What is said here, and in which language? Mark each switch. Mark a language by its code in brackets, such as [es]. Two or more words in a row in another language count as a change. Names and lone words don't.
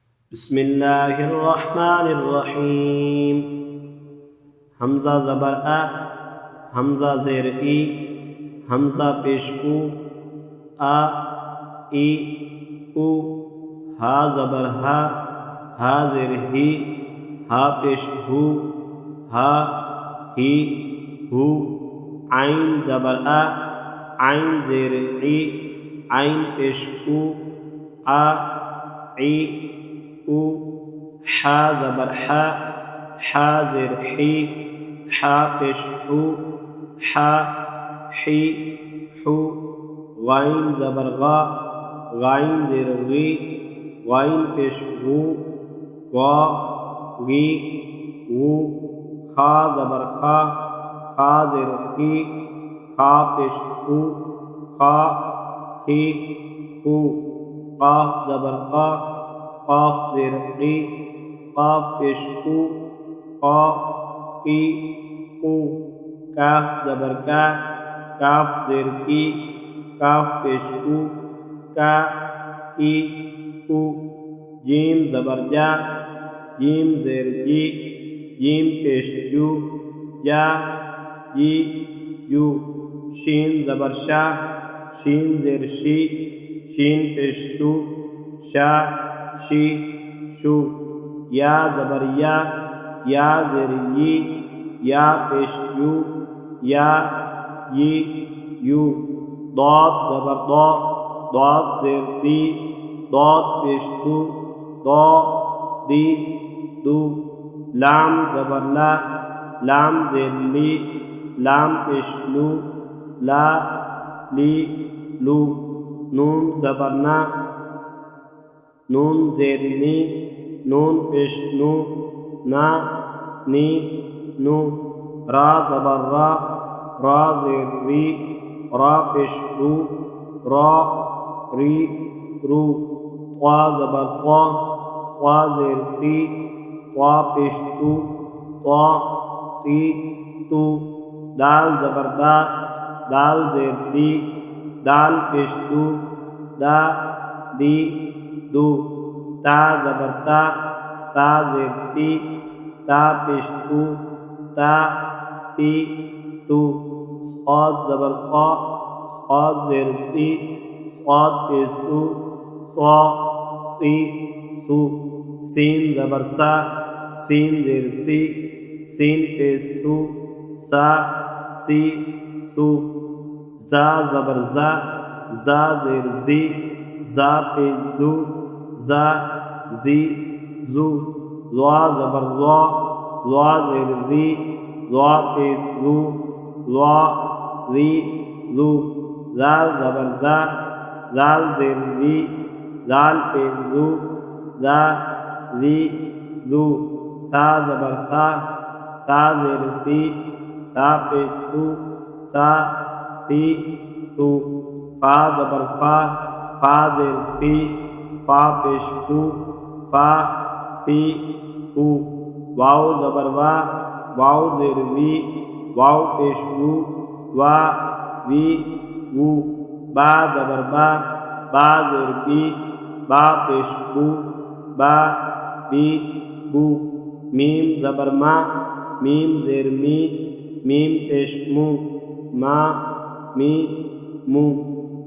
[ar] بسم اللہ الرحمن الرحیم۔ [ur] حمزہ زبر ا، حمزہ زیر ای، حمزہ پیش او، آ ای او، ہا زبر ہا، ہا زیر ہی، ہا پیش ہو، ہا ہی ہو، عین زبر ا، عین زیر ای، عین پیش او، آ ای او، حا زبر حا، حا زیر حی، حا پیش حو، حا حی حو، غائن زبر غا، غائن زیر غی، غائن پیش غو، غا غی غو، خا زبر خا، خا زیر خی، خا پیش خو، خا خی خو، قاف زبر قا، قاف زیر قی، قاف پیش قو، قا قی قو، کاف زبر کا، کاف زیر کی، کاف پیش کو، کا کی کو، جیم زبر جا، جیم زیر جی، جیم پیش جو، جا جی جو، شین زبر شا، شین زیر شی، شین پیش شو، شا شی شو، یا زبر یا، یا زیر یی، یا پیش یو، یا یی یو، ضاد زبر ضا، ضاد زیر دی، ضاد پیش دو، ضا دی دو، لام زبر لا، لام زیر لی، لام پیش لو، لا لی لو، نون زبر نا، نون زیر نی، نون پیش نو، نا نی نو، را زبر را، را زیر ری، را پیش رو، را ری رو، طا زبر طا، طا زیر تی، طا پیش تو، طا تی تو، دال زبر دا، دال زیر دی، دال پیش دو، دا دی دو، تا زبر تا، تا زیر تی، تا پیش تو، تا تی تو، صاد زبر صا، صاد زیر سی، صاد پیش سو، صا سی سو، سین زبر سا، سین زیر سی، سین پیش سو، سا سی سو، زا زبر زا، زا زیر زی، زا پیش زو، زا زی زو، ضا زبر ضا، ضا زیر ری، ضا پیش زو، ضا ری زو، زال زبر زا، زال زیر ری، زال پیش زو، زا ری زو، سا زبر سا، سا زیر سی، سا پیش سو، سا سی سو، فا زبر فا، فا زیر فی، فا پیش فو، فا فی فو، واو زبر وا، واو زیر وی، واو پیش وو، وا وی وو، با زبر با، با زیر بی، با پیش بو، با بی بو، میم زبر ما، میم زیر می، میم پیش مو، ما می مو،